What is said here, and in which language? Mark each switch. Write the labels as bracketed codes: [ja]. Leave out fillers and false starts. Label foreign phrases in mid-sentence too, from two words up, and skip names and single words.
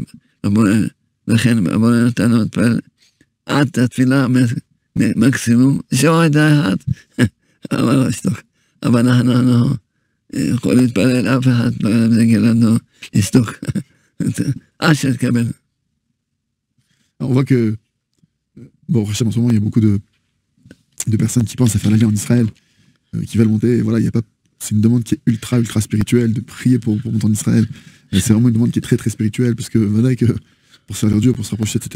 [he] לכן הבורא נתן לו להתפלל עד התפילה מקסימום, שעה אחד. אמר לו שתוק. אבל אנחנו יכולים להתפלל, אף אחד לא יגיד לנו לשתוק. עד שתקבל. [fr] On voit que, bon, en ce moment, il y a beaucoup de personnes qui pensent à faire la guerre en Israël, qui veulent monter. Et voilà, il y a pas, c'est une demande qui est ultra spirituelle, de prier pour monter en Israël. C'est vraiment une demande qui est très spirituelle, parce que voilà, que pour servir Dieu, pour se rapprocher, etc.